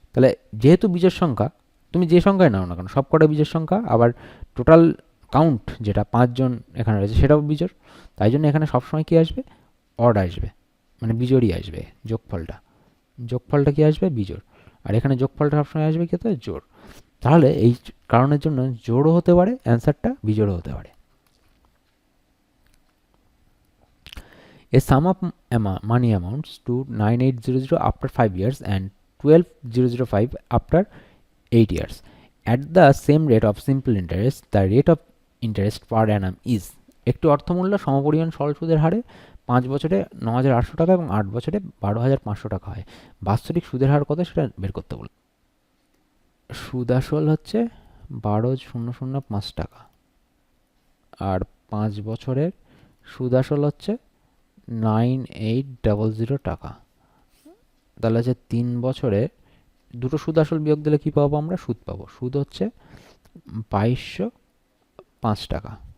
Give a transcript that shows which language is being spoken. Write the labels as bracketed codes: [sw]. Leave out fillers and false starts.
[bn] তাহলে যেহেতু বিজোড় সংখ্যা, তুমি যে সংখ্যায় নাও না কেন সবকটা বিজোড় সংখ্যা, আবার টোটাল কাউন্ট যেটা 5 জন এখানে রয়েছে সেটাও বিজোড়, তাই জন্য এখানে সবসময় কি আসবে অড আসবে, মানে বিজোড়ই আসবে, যোগফলটা কি আসবে বিজোড়, আর এখানে যোগফলটা সবসময় আসবে কি জোড়। তাহলে এই কারণের জন্য জোড়ও হতে পারে, অ্যান্সারটা বিজোড়ও হতে পারে। [en] A sum of money amounts to 9,800 after 5 years and 12,005 after 8 years. At the same rate of simple interest, the rate of interest per annum is, [bn] একটি অর্থমূল্য সমপরিমাণ সরল সুদের হারে 5 বছরে 9,800 টাকা এবং 8 বছরে 12,500 টাকা হয়, বাৎসরিক সুদের হার কত সেটা বের করতে বলল। সুদ আসল হচ্ছে 12,005 টাকা, আর 5 বছরের সুদ আসল হচ্ছে 9,800 টাকা, তাহলে হচ্ছে 3 বছরে দুটো সুদ আসল বিয়োগ দিলে কি পাবো আমরা, সুদ পাবো, সুদ হচ্ছে 2,205 টাকা।